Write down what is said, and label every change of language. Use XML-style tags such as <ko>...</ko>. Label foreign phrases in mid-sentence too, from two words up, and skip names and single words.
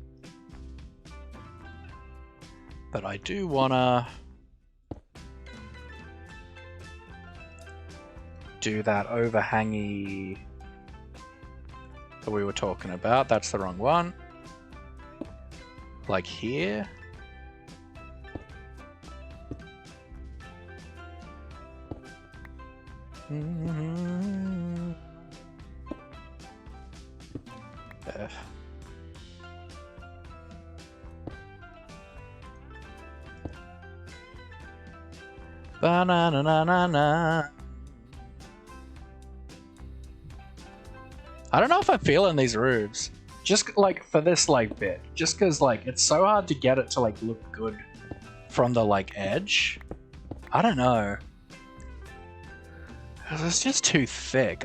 <en>But I do wanna do that overhangy that we were talking about. That's the wrong one. Like here. F. Ba-na-na-na-na-na. I don't know if I'm feeling these roofs. Just like for this like bit. Just because like it's so hard to get it to like look good from the like edge. I don't know. It's just too thick.</en>